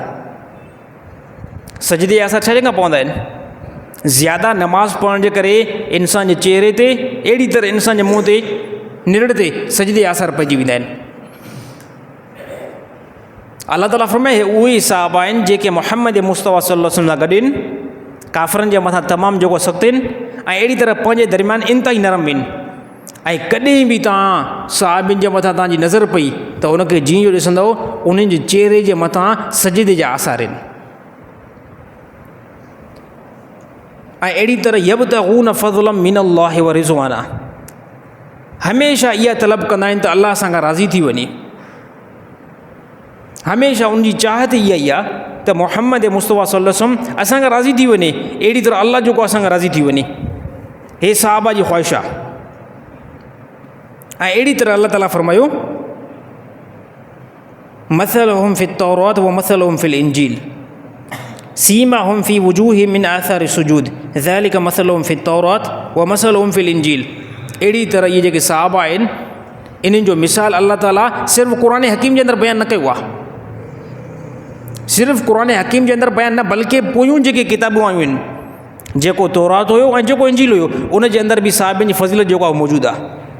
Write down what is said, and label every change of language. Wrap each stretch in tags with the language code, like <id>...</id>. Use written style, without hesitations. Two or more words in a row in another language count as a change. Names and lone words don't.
<sd>सजदे जा आसार छा खां पवंदा आहिनि? ज़्यादा नमाज़ पढ़ण जे करे इंसान जे चेहरे ते, अहिड़ी तरह इंसान जे मुंहं ते, निरड़ ते सजदे आसार पइजी वेंदा आहिनि। अलाह ताला फरमाए उहे ई साहबा आहिनि जेके मुहम्मद मुस्तफ़ा</sd> <ar>صلى الله عليه وسلم</ar> <sd>सां गॾु आहिनि, काफ़िरनि जे मथां तमामु जेको सख़्तु आहिनि ऐं अहिड़ी तरह पंहिंजे दरमियान इंतिहाई नरम आहिनि। ऐं कॾहिं बि तव्हां साहिबिन जे मथां तव्हांजी नज़र पई त उनखे जीअं जो ॾिसंदो उन्हनि जे चेहरे जे मथां सजदे जा आसार आहिनि। ऐं अहिड़ी तरह</sd> <ar>يبتغون فضلا من الله و رضوانا,</ar> <sd>हमेशह इहा तलब कंदा आहिनि त अलाह सां खां राज़ी थी वञे। हमेशह उनजी चाहत इहा ई आहे त मुहम्मद मुस्तफ़ा</sd> <ar>صلى الله عليه وسلم</ar> <sd>असां खां राज़ी थी वञे, अहिड़ी तरह अलाह जेको असां खां राज़ी थी वञे। हे साहबा जी ख़्वाहिश आहे। ऐं अहिड़ी तरह अलाह ताला फरमायो</sd> <ar>مثلهم في التوراة و مثلهم في الإنجيل سيماهم في وجوههم من آثار السجود ذلك مثلهم في التوراة و مثلهم في الإنجيل.</ar> <sd>अहिड़ी तरह इहे जेके साहबा आहिनि इन्हनि जो मिसाल अलाह ताला सिर्फ़ु क़ुरान हकीम जे अंदरि बयानु न कयो आहे, सिर्फ़ु क़ुरान हकीम जे अंदरि बयानु न, बल्कि पोयूं जेके किताबूं आयूं आहिनि, जेको तौरात हुयो ऐं जेको इंजील हुयो, उन जे अंदरि बि साहिबिन जी फज़ीलत जेको आहे मौजूदु आहे।</sd>